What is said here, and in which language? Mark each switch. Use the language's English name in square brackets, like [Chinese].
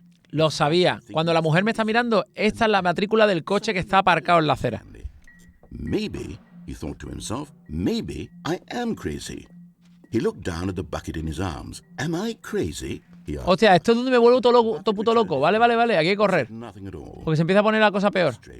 [Spanish] Lo sabía. Cuando la mujer me está mirando, esta es la matrícula del coche que está aparcado en la acera. [English] Maybe, he thought to himself, maybe I am crazy. He looked down at the bucket in his arms. Am I crazy? [Spanish] Hostia, esto es donde me vuelvo todo puto loco. Vale, vale, vale, aquí hay que correr. Porque se empieza a poner la cosa peor.